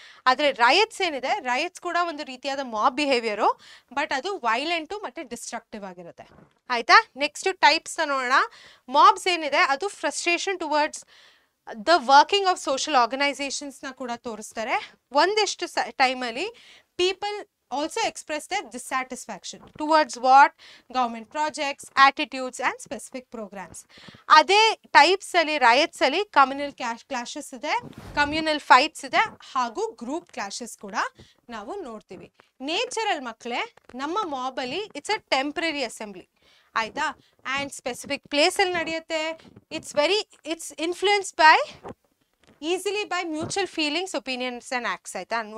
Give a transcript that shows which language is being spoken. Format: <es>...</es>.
<kn>ಆದರೆ ರಯಟ್ಸ್ ಏನಿದೆ, ರಯಟ್ಸ್ ಕೂಡ ಒಂದು ರೀತಿಯಾದ ಮಾಬ್ ಬಿಹೇವಿಯರು, ಬಟ್ ಅದು ವೈಲೆಂಟು ಮತ್ತು ಡಿಸ್ಟ್ರಕ್ಟಿವ್ ಆಗಿರುತ್ತೆ ಆಯಿತಾ. ನೆಕ್ಸ್ಟ್ ಟೈಪ್ಸ್ನ ನೋಡೋಣ. ಮಾಬ್ಸ್ ಏನಿದೆ ಅದು</kn> <en>frustration towards the working of social ಆರ್ಗನೈಸೇಷನ್ಸ್ನ</en> <kn>ಕೂಡ ತೋರಿಸ್ತಾರೆ. ಒಂದಷ್ಟು ಟೈಮಲ್ಲಿ</kn> <en>People also express their dissatisfaction towards what government projects, attitudes and specific programs.</en> <kn>ಅದೇ ಟೈಪ್ಸ್ ಅಲ್ಲಿ ರಯಟ್ಸ್ ಅಲ್ಲಿ ಕಮ್ಯುನಲ್ ಕ್ಲಾಶಸ್ ಇದೆ, ಕಮ್ಯುನಲ್ ಫೈಟ್ಸ್ ಇದೆ ಹಾಗೂ ಗ್ರೂಪ್ ಕ್ಲಾಶಸ್ ಕೂಡ ನಾವು ನೋಡ್ತೀವಿ. ನೇಚರಲ್ ಮಕ್ಕಳೇ ನಮ್ಮ ಮಾಬ್ ಅಲ್ಲಿ</kn> <en>it's a temporary assembly</en> <kn>ಆಯ್ತಾ.</kn> <en>and</en> <kn>ಸ್ಪೆಸಿಫಿಕ್ ಪ್ಲೇಸಲ್ಲಿ ನಡೆಯುತ್ತೆ.</kn> <en>It's influence by easily by mutual feelings, opinions and acts ಆಯಿತಾ.</en>